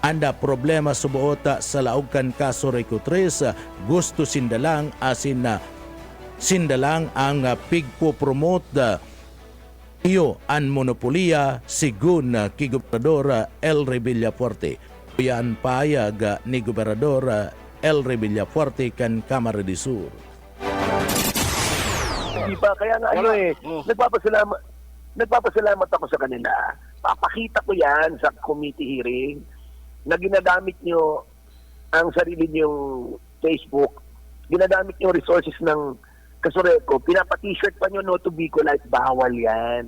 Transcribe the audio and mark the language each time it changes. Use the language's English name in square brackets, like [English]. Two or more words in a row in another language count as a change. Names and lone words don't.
[Bikol] Ang problema sa buot sa laog kan Kasureco 3 gusto sindalang asin ang pigpo-promote iyo ang monopoliya sigun kay Gobernador Elry Villafuerte. Yan payag ni Gobernador Elry Villafuerte kan Camarines Sur. [Filipino] Diba? Kaya nga nagpapasalamat ako sa kanila. Papakita ko yan sa [English] committee hearing [Filipino] na ginagamit nyo ang sarili nyong Facebook, ginagamit nyo resources ng Kasureco, pinapa-t-shirt pa nyo [English] no to [Filipino] Bicolite, bawal yan.